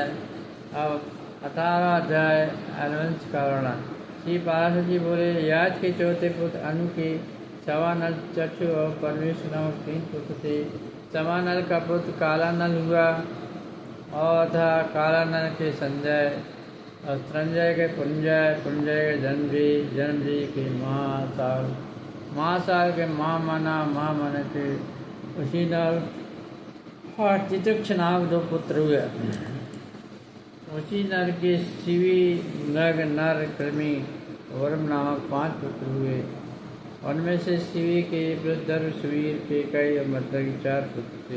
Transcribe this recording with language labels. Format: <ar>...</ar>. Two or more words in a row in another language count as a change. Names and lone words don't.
<hi>अब 18वां अध्याय अनुवंश का वर्णन। श्री पार्षद जी बोले, याद के चौथे पुत्र अनु के सवानल, चक्षु और परमेश्वर नामक 3 पुत्र थे। समानल का पुत्र काला नल हुआ और था काला नल के संजय और संजय के पुंजय, पुंजय के जन्मजी, जन्मजी के महासाल, महासाल के महामना, महामना के उसी नल और तितक्ष नामक 2 पुत्र हुए। उसी नर के शिवी, नग, नर, कृमि, वर्म नामक 5 पुत्र हुए। उनमें से शिवी के वृद्धर्व, सुवीर, केकई और मद्र के 4 पुत्र थे।</hi>